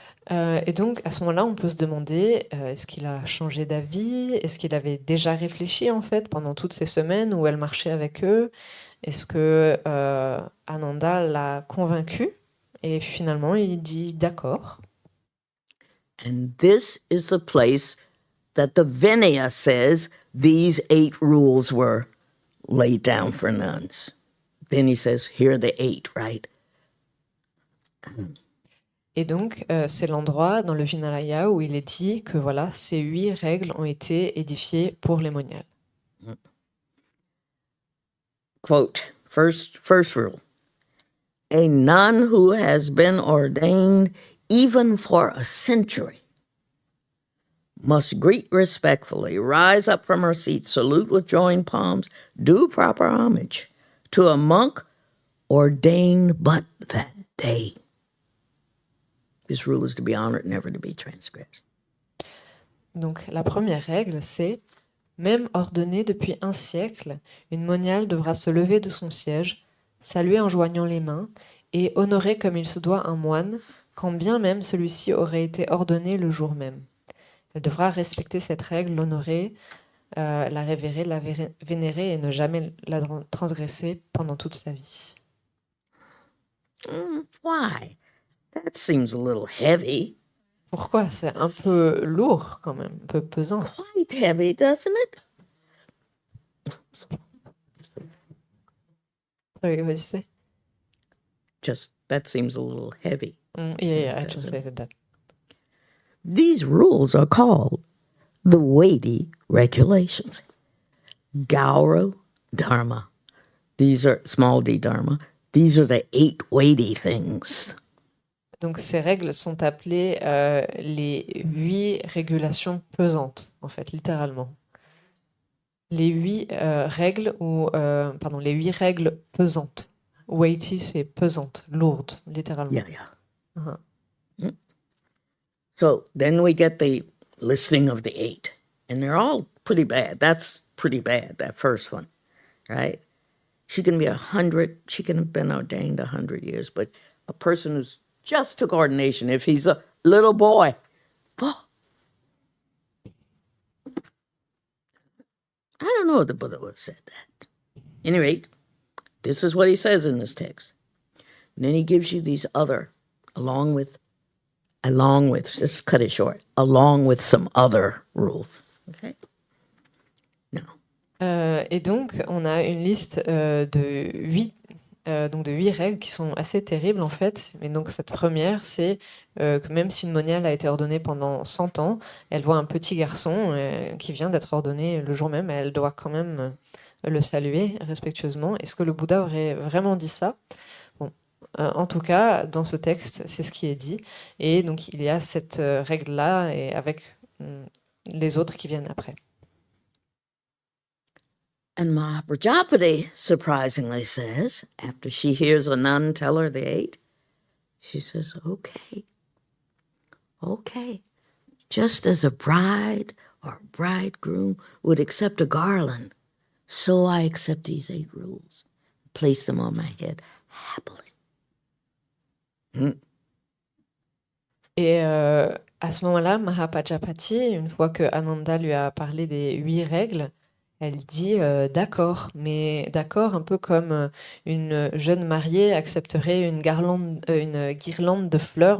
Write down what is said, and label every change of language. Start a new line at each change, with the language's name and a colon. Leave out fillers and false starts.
French: Et donc, à ce moment-là, on peut se demander, est-ce qu'il a changé d'avis? Est-ce qu'il avait déjà réfléchi, en fait, pendant toutes ces semaines où elle marchait avec eux? Est-ce que Ananda l'a convaincu? Et finalement, il dit d'accord.
English: And this is the place that the Vinaya says these 8 rules were laid down for nuns. then he says, here are the 8, right?
French: Et donc, c'est l'endroit dans le Vinaya où il est dit que voilà, ces 8 règles ont été édifiées pour les moniales.
English: Quote, first rule. A nun who has been ordained even for a century must greet respectfully, rise up from her seat, salute with joined palms, do proper homage to a monk ordained but that day. This rule is to be honored, never to be transgressed.
French: Donc, la première règle, c'est même ordonnée depuis un siècle, une moniale devra se lever de son siège, saluer en joignant les mains et honorer comme il se doit un moine, quand bien même celui-ci aurait été ordonné le jour même. Elle devra respecter cette règle, l'honorer, la révérer, la vénérer et ne jamais la transgresser pendant toute sa vie.
English: Why? That seems a little heavy.
French: Pourquoi? C'est un peu lourd quand même, un peu pesant.
English: Quite heavy, doesn't it? Sorry, what did you say? Just, that seems a little heavy. Yeah, I translated that. These rules are called the weighty regulations. Gauru Dharma. These are, small d Dharma. These are the 8 weighty things.
French: Donc ces règles sont appelées les 8 régulations pesantes, en fait, littéralement. Les 8 règles les 8 règles pesantes. Weighty, c'est pesante, lourde, littéralement. Yeah. Uh-huh.
English: So then we get the listing of the 8. And they're all pretty bad. That's pretty bad, that first one, right? She can be 100, she can have been ordained 100 years, but a person who's just took ordination, if he's a little boy, oh, I don't know if the Buddha would have said that. At any rate, this is what he says in this text. And then he gives you these other, along with, just cut it short, along with some other rules. Okay? Now.
French: Et donc, on a une liste de 8 règles qui sont assez terribles en fait. Mais donc cette première, c'est que même si une moniale a été ordonnée pendant 100 ans, elle voit un petit garçon qui vient d'être ordonné le jour même, et elle doit quand même le saluer respectueusement. Est-ce que le Bouddha aurait vraiment dit ça? Bon, en tout cas, dans ce texte, c'est ce qui est dit. Et donc il y a cette règle-là et avec les autres qui viennent après.
English: And Mahaprajapati surprisingly says, after she hears a nun tell her the 8, she says, okay. Just as a bride or a bridegroom would accept a garland, so I accept these 8 rules, place them on my head happily.
French: Et à ce moment-là, Mahaprajapati, une fois que Ananda lui a parlé des 8 règles, elle dit d'accord, mais d'accord un peu comme une jeune mariée accepterait une guirlande de fleurs.